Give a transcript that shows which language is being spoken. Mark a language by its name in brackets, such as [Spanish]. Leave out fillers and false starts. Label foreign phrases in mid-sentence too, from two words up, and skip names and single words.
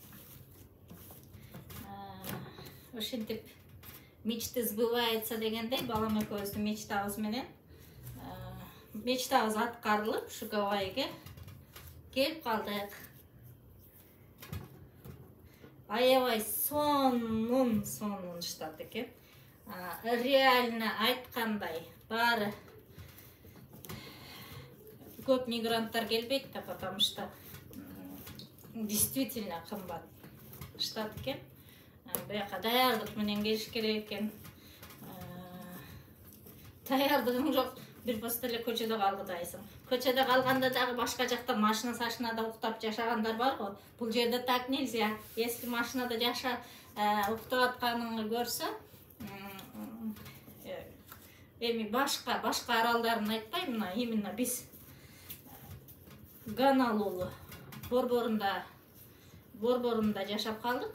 [Kyrgyz] Ошентип [Russian] мечты сбывается [Kyrgyz] дегендей, балам экөөбүздүн мечтабыз менен мечтабыз аткарылып, ушу Гавайиге келип калдык. Аябай сонун штат экен. Реально айткандай, баары көп мигранттар келбейт да, [Russian] потому что действительно [Kyrgyz] кымбат штат экен. Бияка даярдык менен келиш керек экен. Даярдыгың жок, бир пост эле көчөдө калгыдайсың. Көчөдө калганда дагы башка жакта машина-сашинада уктап жашагандар бар го. Бул жерде [Russian] так нельзя. [Kyrgyz] Если машинада уктап атканыңды көрсө, эми башка аралдарын айтпайм, мына именно биз Ганалулу борборунда жашап калдык.